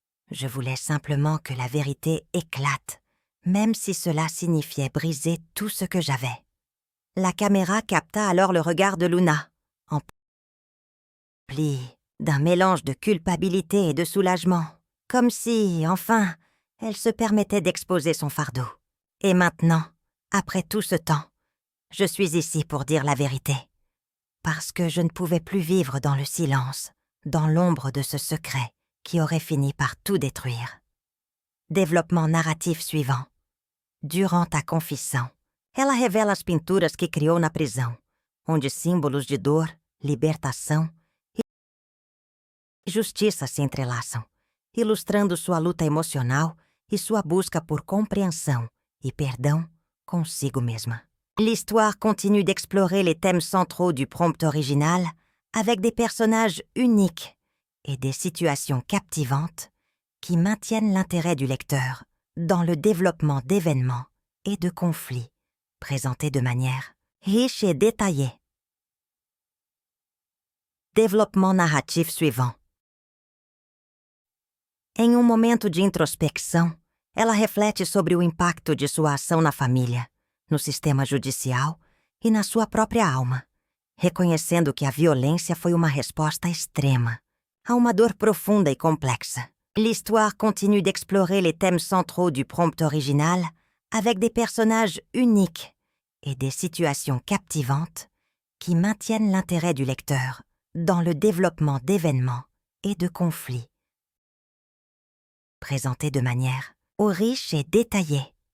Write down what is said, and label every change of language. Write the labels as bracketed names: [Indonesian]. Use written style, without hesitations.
[French] Je voulais simplement que la vérité éclate, même si cela signifiait briser tout ce que j'avais. » La caméra capta alors le regard de Luna, empli d'un mélange de culpabilité et de soulagement, comme si, enfin, elle se permettait d'exposer son fardeau. Et maintenant, après tout ce temps, je suis ici pour dire la vérité. Parce que je ne pouvais plus vivre dans le silence, dans l'ombre de ce secret qui aurait fini par tout détruire. Développement narratif suivant. [Portuguese] Durant a confissão, ela revela as pinturas que criou na prisão, onde símbolos de dor, libertação e justiça se entrelaçam, ilustrando sua luta emocional e sua busca por compreensão e perdão consigo mesma. [French] L'histoire continue d'explorer les thèmes centraux du prompt original avec des personnages uniques et des situations captivantes qui maintiennent l'intérêt du lecteur dans le développement d'événements et de conflits présentés de manière riche et détaillée. Développement narratif suivant. [Portuguese] Em um momento de introspecção, ela reflete sobre o impacto de sua ação na família, no sistema judicial e na sua própria alma, reconhecendo que a violência foi uma resposta extrema a uma dor profunda e complexa. [French] L'histoire continue d'explorer les thèmes centraux du prompt original avec des personnages uniques et des situations captivantes qui maintiennent l'intérêt du lecteur dans le développement d'événements et de conflits présentés de manière riche et détaillée.